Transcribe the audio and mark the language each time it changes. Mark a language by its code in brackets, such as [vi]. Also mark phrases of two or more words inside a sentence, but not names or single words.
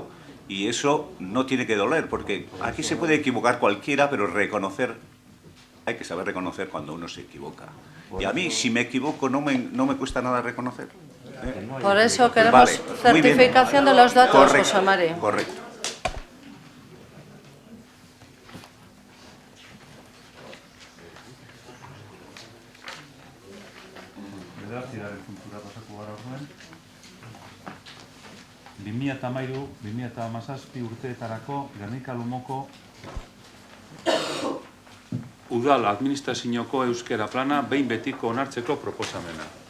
[es] Y eso no tiene que doler, porque aquí se puede equivocar cualquiera, pero hay que saber reconocer cuando uno se equivoca. Y a mí, si me equivoco, no me cuesta nada reconocer. Por eso queremos certificación de los datos, correcto, José Mari. Correcto. [eu] Bederatziaren puntura pasako gara orduen. 2013-2017 urteetarako Gernika Lumoko Udal administrazioko euskera plana behin betiko onartzeko proposamena.